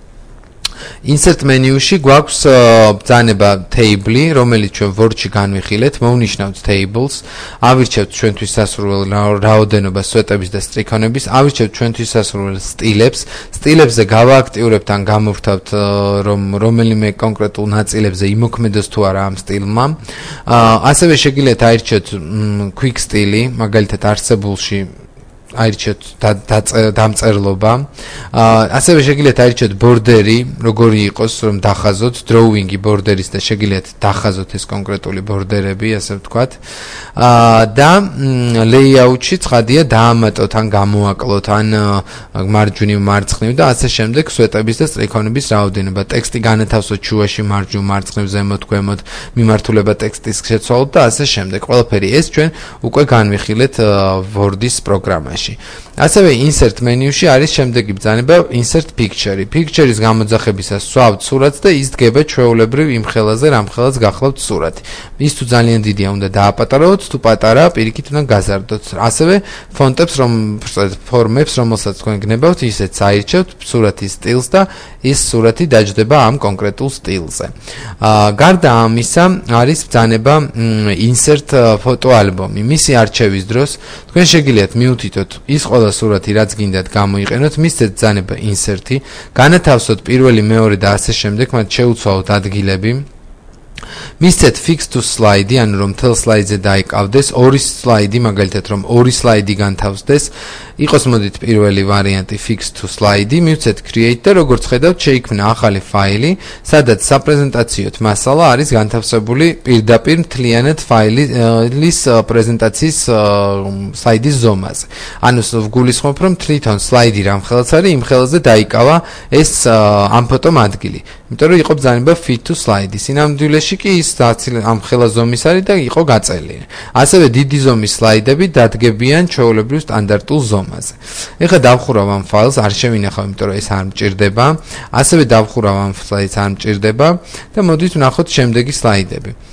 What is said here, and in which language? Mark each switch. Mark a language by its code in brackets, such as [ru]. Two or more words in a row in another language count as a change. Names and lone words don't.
[en] insert menu- [ka] ში გვაქვს ბრძანება table, რომელიც ჩვენ Word-ში განვიხილეთ, მოვნიშნავთ tables, ავირჩევთ ჩვენთვის სასურველ რაოდენობას სვეტების და სტრიქონების, ავირჩევთ ჩვენთვის სასურველ სტილებს, სტილებზე გავააქტიურებთ ან გამოვთავთ რომელიმე კონკრეტულ ნაწილებზე იმოქმედოს თუ არა ამ სტილმა. ასევე შეგიძლიათ აირჩიოთ [en] quick style, [ka] მაგალითად არსებულში აირჩიოთ დამწერლობა. ასევე შეგიძლიათ აირჩიოთ ბორდერი, როგორი იყოს, რომ დახაზოთ drawing-ი ბორდერის და შეგიძლიათ დახაზოთ ეს კონკრეტული ბორდერები, ასე ვთქვათ. და layout-ში ცხადია დაამატოთ ან გამოაკლოთ ან მარჯვნივ მარცხნივ და ასე შემდეგ სვეტების და სტრიქონების რაოდენობა. ტექსტი განათავსოთ შუაში, მარჯვნივ მარცხნივ, ზემოთ, ქვემოთ, მიმართულება ტექსტის შეცვალოთ და ასე შემდეგ. ყველაფერი ეს ჩვენ უკვე განვიხილეთ Word-ის პროგრამაში. ასევე [en] insert menu- [ka] ში არის შემდეგი ბრძანება [en] insert picture. [ka] Picture-ის გამოძახებისას სვავთ სურათს და ის დგება ჩვეულებრივ იმ ხელაზე, რამ ხელას გახლავთ სურათი. ის თუ ძალიან დიდია, უნდა დააპატარავოთ, თუ პატარა, პირიქით უნდა გაზარდოთ. ასევე ფონტებს, ფორმებს, რომელსაც თქვენ გნებავთ, ისეც აირჩევთ სურათის სტილს და ის სურათი დაჯდება ამ კონკრეტულ სტილზე. გარდა ამისა, არის ბრძანება [en] insert photo album. [ka] მისი არჩევის დროს თქვენ შეგიძლიათ მიუთითოთ ის ყველა სურათი, რაც გინდათ გამოიყენოთ, მისცეთ ბრძანება insert-ი, განათავსოთ პირველი, მეორე და ასე შემდეგ, მათ შეუცვალოთ ადგილები. მისცეთ [en] fix to slide, [ka] ანუ რომ მთელ სლაიდზე დაიკავდეს, ორი სლაიდი, მაგალითად რომ ორი სლაიდი განთავსდეს, იყოს მოდით პირველი ვარიანტი [en] fix to slide, [ka] მივცეთ create და როგორც ხედავთ, შეიქმნა ახალი ფაილი, სადაც საპრეზენტაციო მასალა არის განთავსებული პირდაპირ მთლიანად ფაილის პრეზენტაციის სლაიდის ზომაზე. ანუ ვგულისხმობ, რომ თვითონ სლაიდი რამ ხელაც არის, იმ ხელაზე დაიკავა ეს ამ ფოტომ ადგილი. იმიტომ რომ იყო ბრძანება [en] fit to slide. [ka] სინამდვილეში კი ის ამ ხელა ზომის არის და იყო გაწელილი. ასევე დიდი ზომის სლაიდები დადგებიან ჩვეულებრივ სტანდარტულ ზომაზე. ეხლა დავხურავ ამ ფაილს, არ შევინახავ, იმიტომ რომ ეს არ მჭირდება. ასევე დავხურავ ამ სლაიდს, არ მჭირდება და მოდით ვნახოთ შემდეგი სლაიდები.